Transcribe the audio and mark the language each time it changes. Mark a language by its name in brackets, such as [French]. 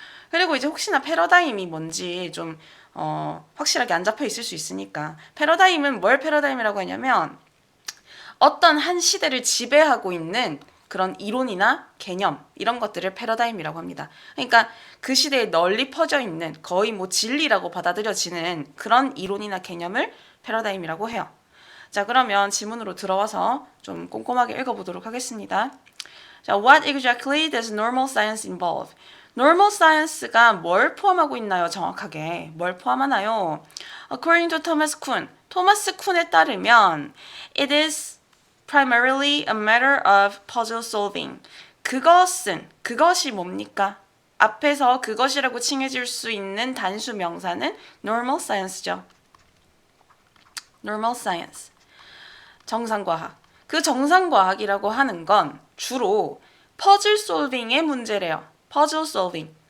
[Korean] 그리고 이제 혹시나 패러다임이 뭔지 좀 확실하게 안 잡혀 있을 수 있으니까 패러다임은 뭘 패러다임이라고 하냐면 어떤 한 시대를 지배하고 있는 그런 이론이나 개념 이런 것들을 패러다임이라고 합니다. 그러니까 그 시대에 널리 퍼져 있는 거의 뭐 진리라고 받아들여지는 그런 이론이나 개념을 패러다임이라고 해요. 자, 그러면 지문으로 들어와서 좀 꼼꼼하게 읽어보도록 하겠습니다. [English] 자, what exactly does normal science involve? [Korean] normal science가 뭘 포함하고 있나요? 정확하게 뭘 포함하나요? [English] According to Thomas Kuhn, [Korean] 토마스 쿤에 따르면 [English] it is primarily a matter of puzzle solving. [Korean] 그것이 뭡니까? 앞에서 그것이라고 칭해질 수 있는 단수 명사는 normal science죠. normal science. 정상과학. 그 정상과학이라고 하는 건 주로 퍼즐 솔빙의 문제래요. 퍼즐 솔빙.